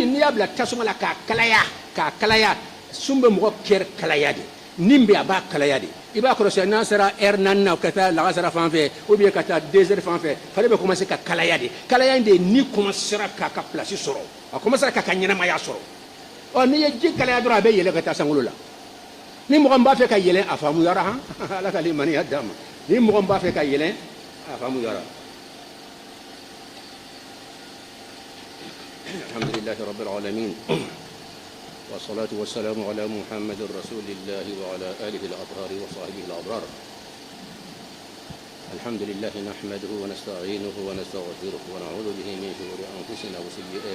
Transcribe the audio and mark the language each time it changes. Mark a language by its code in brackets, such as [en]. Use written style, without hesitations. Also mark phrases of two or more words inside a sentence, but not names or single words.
[bm] n'i y'a bila tasuma la k'a kalaya sun bɛ mɔgɔ kɛrɛ kalaya de nin bɛ a b'a kalaya de i b'a kɔlɔsi n'a sera heure 4 na ka taa lagasara fan fɛ [fr] ou bien [bm] ka taa 2 heures fan fɛ fale bɛ commencer ka kalaya de kalaya in de ni commencera k'a ka place sɔrɔ a commencera k'a ka ɲɛnamaya sɔrɔ n'i ye ji kalaya dɔrɔn a bɛ yɛlɛ ka taa sankolo la ni mɔgɔ min b'a fɛ ka yɛlɛ a faamuyara han ala ka limaniya d'a ma ni mɔgɔ min b'a fɛ ka yɛlɛ a faamuyara [ar] الحمد لله رب العالمين والصلاة والسلام على محمد رسول الله وعلى آله الأطهار وصحبه الأبرار الحمد لله نحمده ونستعينه ونستغفره ونعوذ به من شرور أنفسنا وسيئات